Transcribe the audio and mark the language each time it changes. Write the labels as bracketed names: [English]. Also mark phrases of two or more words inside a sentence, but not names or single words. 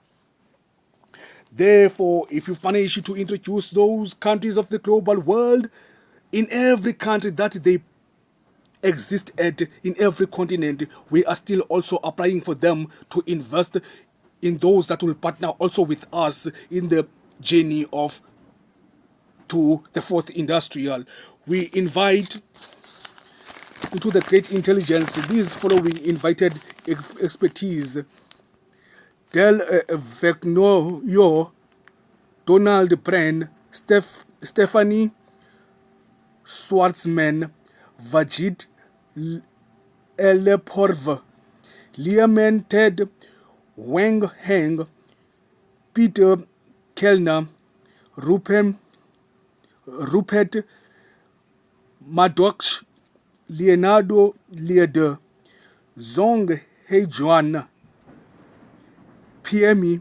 [English] Therefore, if you've managed to introduce those countries of the global world, in every country that they exist at, in every continent, we are still also applying for them to invest in those that will partner also with us in the journey of to the fourth industrial. We invite into the great intelligence these following invited expertise: Del Vecnoyo, Donald Bren, Stephanie Schwartzman, Vajid Eleporv, Liamen Ted, Wang Heng, Peter Kellner, Rupert Maddox, Leonardo Lieder, Zong Heijuan, PME,